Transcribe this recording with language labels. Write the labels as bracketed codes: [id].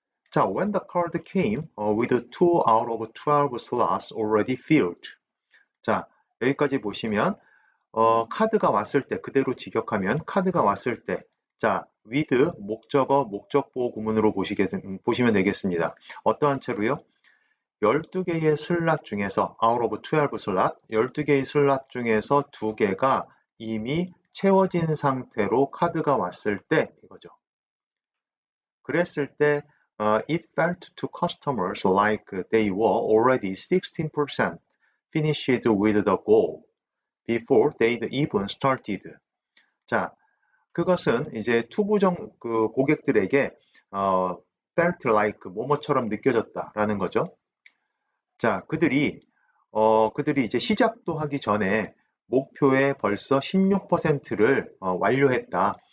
[ko] 자, [en] when the card came with 2 out of 12 slots already filled. [ko] 자, 여기까지 보시면 카드가 왔을 때, 그대로 직역하면 카드가 왔을 때, 자, with 목적어, 목적보호 구문으로 보시면 되겠습니다. 어떠한 채로요? 12개의 슬롯 중에서 out of 12 슬롯, 12개의 슬롯 중에서 2개가 이미 채워진 상태로 카드가 왔을 때 이거죠. 그랬을 때 [en] it felt to customers like they were already 16% finished with the goal before they'd even started. [ko] 자, 그것은 이제 그 고객들에게 [en] felt like [ko] 뭐뭐처럼 느껴졌다라는 거죠. 자, 그들이 이제 시작도 하기 전에 목표의 벌써 16%를 완료했다.